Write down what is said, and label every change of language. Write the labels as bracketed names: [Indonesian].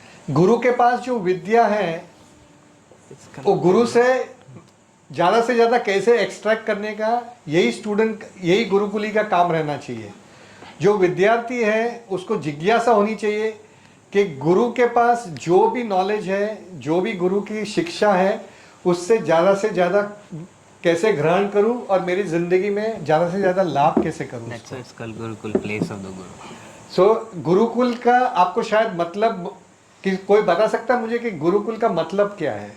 [Hindi] गुरु के पास जो विद्या है वो गुरु से ज़्यादा कैसे एक्सट्रैक्ट करने का, यही स्टूडेंट, यही गुरुकुली का काम रहना चाहिए. जो विद्यार्थी है उसको जिज्ञासा होनी चाहिए कि गुरु के पास जो भी नॉलेज है, जो भी गुरु की शिक्षा है, उससे ज़्यादा कैसे ग्रहण करूं और मेरी ज़िंदगी में ज़्यादा से ज़्यादा लाभ कैसे करूं. [English] That's why it's called Gurukul, place of the Guru. [Hindi] सो गुरुकुल का आपको शायद मतलब कि कोई बता सकता है मुझे कि गुरुकुल का मतलब क्या है?